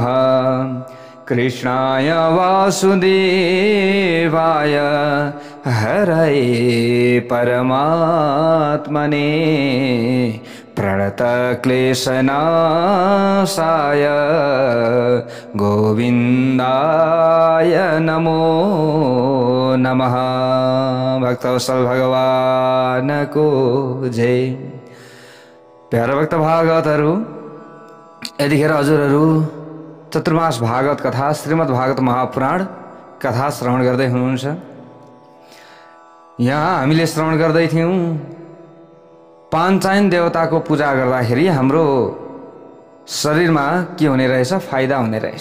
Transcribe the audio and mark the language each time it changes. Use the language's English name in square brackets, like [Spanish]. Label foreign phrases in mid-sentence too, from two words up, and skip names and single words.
[Sanskrit] कृष्णाय वासुदेवाय हरये परमात्मने प्रणतक्लेशनाशाय गोविंदाय नमो नमः। [Nepali] भक्तवत्सल भगवान को जय। प्यारा भक्त भागवतहरु, यतिखेर हजुरहरु चतुर्मास भागवत कथा श्रीमद् भागवत महापुराण कथा श्रवण गर्दै हुनुहुन्छ। यहाँ हामीले श्रवण गर्दै थियौं पाञ्चायन देवताको पूजा गर्दाखेरि हाम्रो शरीरमा के हुने रहेछ, फाइदा हुने रहेछ।